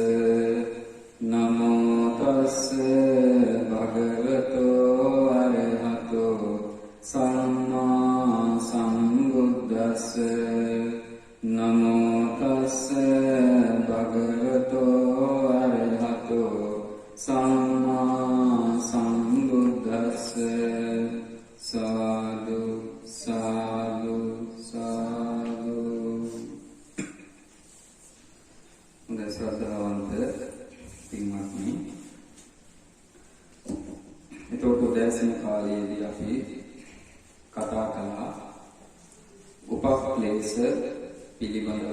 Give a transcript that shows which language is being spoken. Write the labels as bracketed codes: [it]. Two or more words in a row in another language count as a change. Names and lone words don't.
[pi] නමෝ තස්ස භගවතෝ අරහතෝ සම්මා සම්බුද්දස්ස නමෝ තස්ස භගවතෝ අරහතෝ සම්මා සම්බුද්දස්ස සාදු සාදු සාදු. [si] හොඳයි ශ්‍රද්ධාවන්ත පින්වත්නි, එතකොට උදෑසන කාලයේදී අපි කතා කළා උපක්ලේශ පිළිබඳව.